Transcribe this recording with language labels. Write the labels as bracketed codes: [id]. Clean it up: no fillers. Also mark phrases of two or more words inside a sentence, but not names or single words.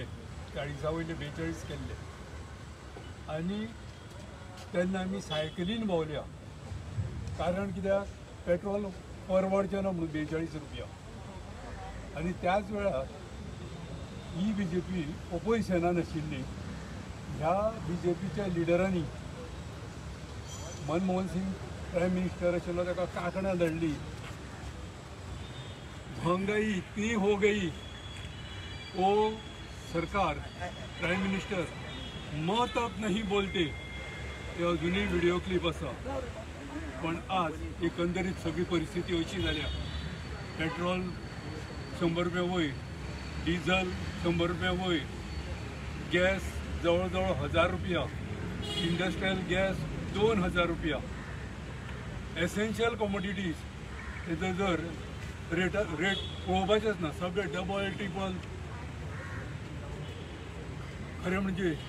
[kok] 40 वयले 42 केल्ले आनी तेन्ना आमी सायकलीन भोंवल्या कारण कित्याक पेट्रोल परवडचें ना म्हणून 42 रुपया आनी त्याच वेळार ही BJP ऑपोजिशनान आशिल्ली ह्या BJPच्या लिडरांनी मनमोहन सिंग [en] prime minister [kok] आशिल्लो ताका कांकणां धाडली [hi] महंगाई इतनी हो गई वो सरकार [en] prime minister [hi] मत अब नहीं बोलते हे [kok] अजूनही [en] video clip [kok] आसा पण आज एकंदरीत सगळी परिस्थिती अशी जाल्या पेट्रोल 100 रुपया वयर डिझल 100 रुपया वयर गॅस जवळ जवळ 1000 रुपया [en] industrial gas [kok] 2000 रुपया [en] essential commodities [kok] तेजो जर रेट पळोवपाचेच ना सगळे [en] double triple [kok] खरें म्हणजे